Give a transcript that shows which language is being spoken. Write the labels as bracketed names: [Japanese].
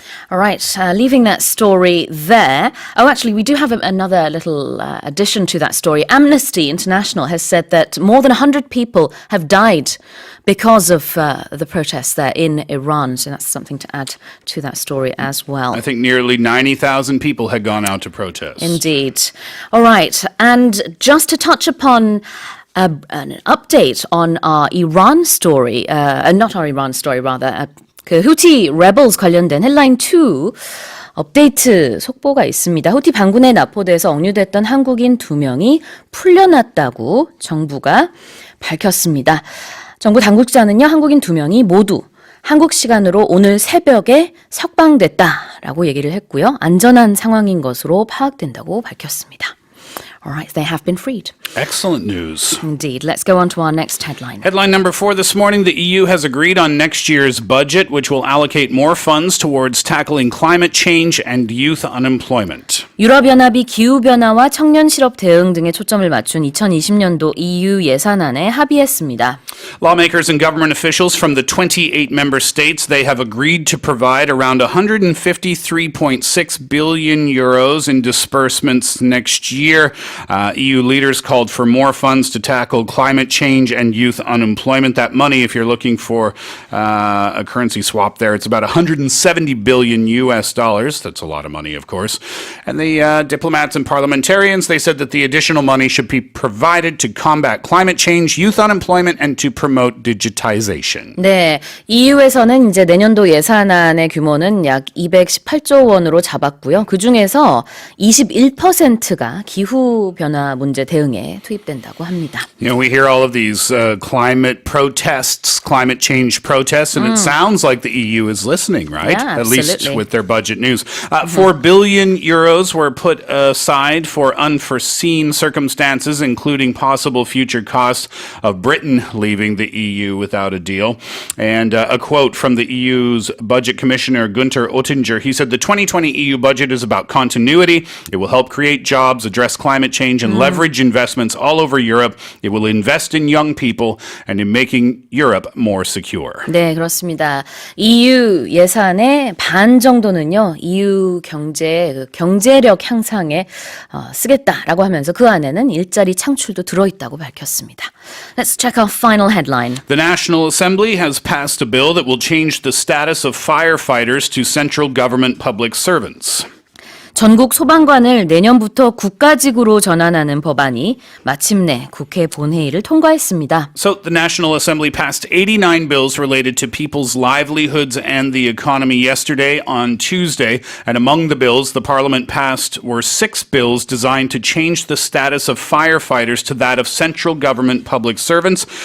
[English] All right, leaving that story there. Oh, actually, we do have another little addition to that story. Amnesty International has said that more than 100 people have died because of the protests there in Iran. So that's something to add to that story as well. I think nearly 90,000 people had gone out to protest. Indeed. All right, and just to touch upon an update on our Iran story, not our Iran story, rather, [Korean] 그 후티 rebels 관련된 헤드라인 2 업데이트 속보가 있습니다. 후티 반군에 납포돼서 억류됐던 한국인 2명이 풀려났다고 정부가 밝혔습니다. 정부 당국자는요, 한국인 2명이 모두 한국 시간으로 오늘 새벽에 석방됐다라고 얘기를 했고요. 안전한 상황인 것으로 파악된다고 밝혔습니다. [English] Alright, they have been freed. Excellent news. Indeed. Let's go on to our next headline. Headline number 4 this morning, the EU has agreed on next year's budget, which will allocate more funds towards tackling climate change and youth unemployment. [Korean] 유럽연합이 기후변화와 청년 실업 대응 등에 초점을 맞춘 2020년도 EU 예산안에 합의했습니다. [English] Lawmakers and government officials from the 28 member states, they have agreed to provide around 153.6 billion euros in disbursements next year. EU leaders called for more funds to tackle climate change and youth unemployment. That money, if you're looking for a currency swap there, it's about 170 billion US dollars. That's a lot of money, of course. And the diplomats and parliamentarians, they said that the additional money should be provided to combat climate change, youth unemployment, and to promote digitization. [Korean] 네, EU에서는 이제 내년도 예산안의 규모는 약 218조 원으로 잡았고요. 그 중에서 21%가 기후 변화 문제 대응에 투입된다고 합니다. [English] You know, we hear all of these climate protests, climate change protests, and it sounds like the EU is listening, right? Yeah, At least absolutely. with their budget news. 4 billion euros were put aside for unforeseen circumstances, including possible future costs of Britain leaving the EU without a deal. And a quote from the EU's budget commissioner, Günther Oettinger, he said the 2020 EU budget is about continuity. It will help create jobs, address climate change, and leverage investments all over Europe. It will invest in young people and in making Europe more secure. [Korean] 네, 그렇습니다. EU 예산의 반 정도는요, EU 경제력 향상에 쓰겠다라고 하면서 그 안에는 일자리 창출도 들어있다고 밝혔습니다. [English] Let's check our final headline. The National Assembly has passed a bill that will change the status of firefighters to central government public servants. [Korean] 전국 소방관을 내년부터 국가직으로 전환하는 법안이 마침내 국회 본회의를 통과했습니다. [English] So the National Assembly passed 89 bills related to people's livelihoods and the economy yesterday on Tuesday. And among the bills the Parliament passed were 6 bills designed to change the status of firefighters to that of central government public servants.